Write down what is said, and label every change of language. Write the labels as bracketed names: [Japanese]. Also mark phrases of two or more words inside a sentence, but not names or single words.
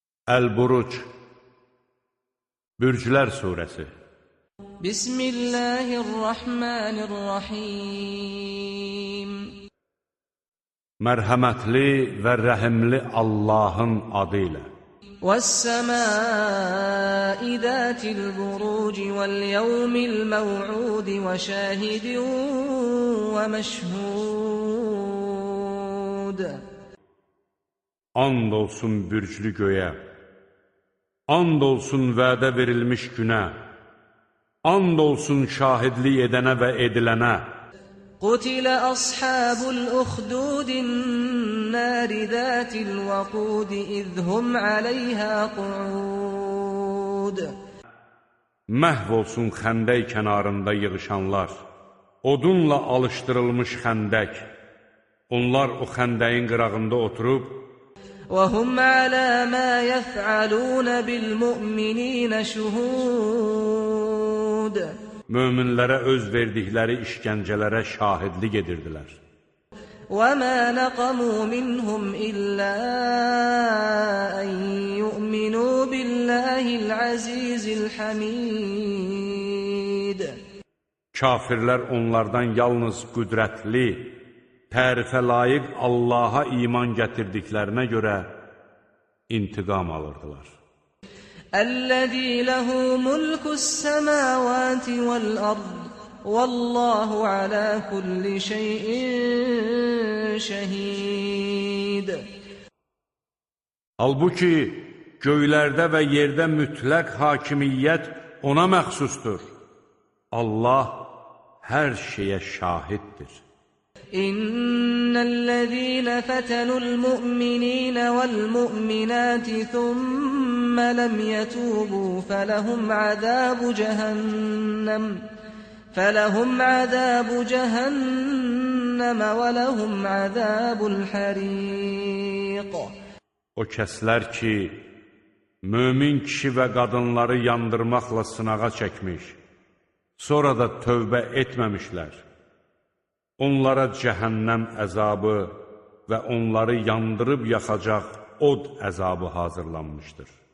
[Azerbaijani] Əl-Buruc Bürclər surəsi. Bismillahirrahmanirrahim. Mərhəmətli və rəhimli Allahın adı ilə. [Arabic] وَالسَّمَاءِ ذَاتِ الْبُرُوجِ وَالْيَوْمِ الْمَوْعُودِ وَشَاهِدٍ وَمَشْهُودٍ. [Azerbaijani] And olsun bürclü göyə, and olsun vədə verilmiş günə, and olsun şahidlik edənə və edilənə. [Arabic] قُتِلَ أَصْحَابُ الْأُخْدُودِ النَّارِ ذَاتِ الْوَقُودِ إِذْ هُمْ عَلَيْهَا قُعُودٌ. [Azerbaijani] Məhv olsun xəndək kənarında yığışanlar, odunla alışdırılmış xəndək. Onlar o xəndəyin qırağında oturub, [Arabic] وَهُمْ عَلَى مَا يَفْعَلُونَ بِالْمُؤْمِنِينَ شُهُودٌ. [Azerbaijani] möminlərə öz verdikləri işgəncələrə şahidlik edirdilər. [Arabic] وَمَا نَقَمُوا مِنْهُمْ إِلَّا أَنْ يُؤْمِنُوا بِاللَّهِ الْعَزِيزِ الْحَمِيدِ. [Azerbaijani] Kafirlər onlardan yalnız qüdrətli, tərifə layiq Allaha iman gətirdiklərinə görə intiqam alırdılar. [Arabic] الذي له ملك السماوات والأرض والله على كل شيء شهيد. [Azerbaijani] Halbuki göylərdə və yerdə mütləq hakimiyyət ona məxsusdur. Allah hər şeyə şahiddir. [Arabic] إن الذين فتنوا المؤمنين والمؤمنات ثم لم يتوبوا فلهم عذاب جهنم ولهم عذاب الحريق. [Azerbaijani] O kəslər ki, mömin kişi və qadınları yandırmaqla sınağa çəkmiş, sonra da tövbə etməmişlər. Onlara cəhənnəm əzabı və onları yandırıb yaxacaq od əzabı hazırlanmışdır.